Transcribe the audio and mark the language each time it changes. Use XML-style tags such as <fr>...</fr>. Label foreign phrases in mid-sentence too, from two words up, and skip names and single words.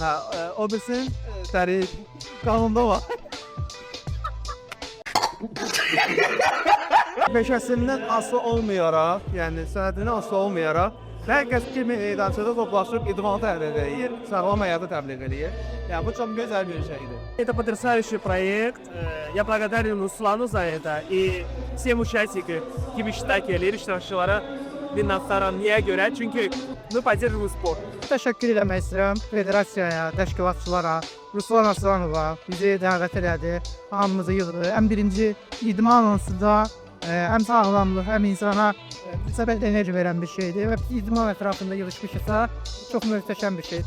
<az>Hə, o bilsin, təri qanunda var. Peşəsindən asılı olmayaraq, yəni sənədindən asılı olmayaraq, hər kəs kimi meydançada toplaşıb idmanı təbliğ edir, sağlam həyatı təbliğ edir. Yəni bu çox gözəl bir şeydir.</az> <ru>Это потрясающий проект. Я благодарен Руслану за это и всем участникам,</ru> <az>kimi iştirak edir, iştirakçılara minnətdaram. Niyə görə? Çünki</az> <ru>мы поддерживаем спорт.</ru> <az>Təşəkkür eləmək istəyirəm federasiyaya, təşkilatçılara, Ruslan Aslanova bizi dəvət elədi, hamımızı yığdı. Ən birinci idman anonsunda həm sağlamlıq, həm insana səbəb enerji verən bir şeydir və idman ətrafında yığışmışsa çox möhtəşəm bir şeydir.</az>